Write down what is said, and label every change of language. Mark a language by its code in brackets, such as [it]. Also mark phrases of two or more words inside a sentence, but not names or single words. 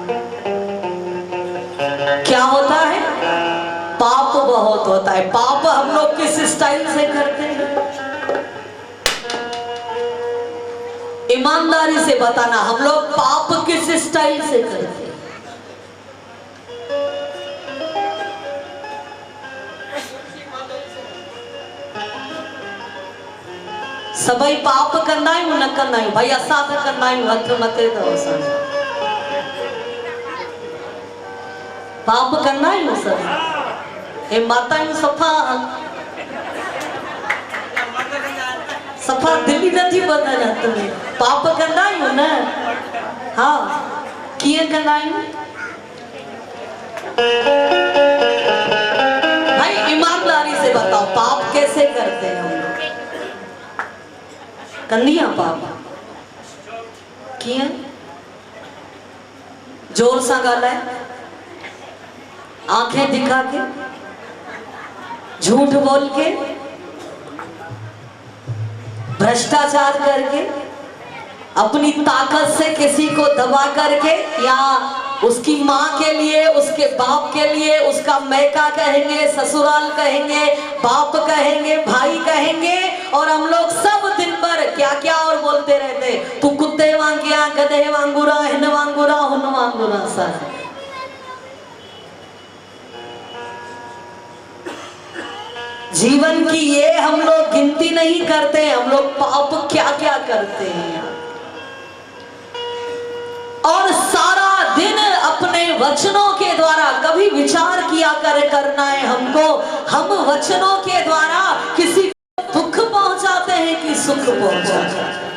[hi] क्या होता है? पाप बहुत होता है। पाप हम लोग किस स्टाइल से करते हैं? ईमानदारी से बताना, हम लोग पाप किस स्टाइल से करते हैं? [sd] सभई पाप कंदा आहियूं न कंदा आहियूं? भाई असां त कंदा आहियूं, हथ मथे अथव असांजा। पाप कंदा आहियूं सभई? हे माताऊं सफ़ा दिली नथी ॿधनि हथ में, पाप कंदा आहियूं न? हा, कीअं कंदा आहियूं? [hi] भाई ईमानदारी से बताओ, पाप कैसे करते हैं हम लोग? [sd] कंदियां पाप कीअं? जोर सां ॻाल्हाए, [hi] आंखें दिखा के, झूठ बोल के, भ्रष्टाचार करके, अपनी ताकत से किसी को दबा करके, या उसकी माँ के लिए, उसके बाप के लिए, उसका मैका कहेंगे, ससुराल कहेंगे, बाप कहेंगे, भाई कहेंगे, और हम लोग सब दिन भर क्या क्या और बोलते रहते, तू [sd] कुत्ते वांगिया, गधे वांगुरा, हिन वांगुरा, हुन वांगुरा। [hi] सर जीवन की ये हम लोग गिनती नहीं करते, हम लोग पाप क्या क्या करते हैं। और सारा दिन अपने वचनों के द्वारा, कभी विचार किया करना है हमको, हम वचनों के द्वारा किसी को दुख पहुंचाते हैं कि सुख पहुंचाते हैं।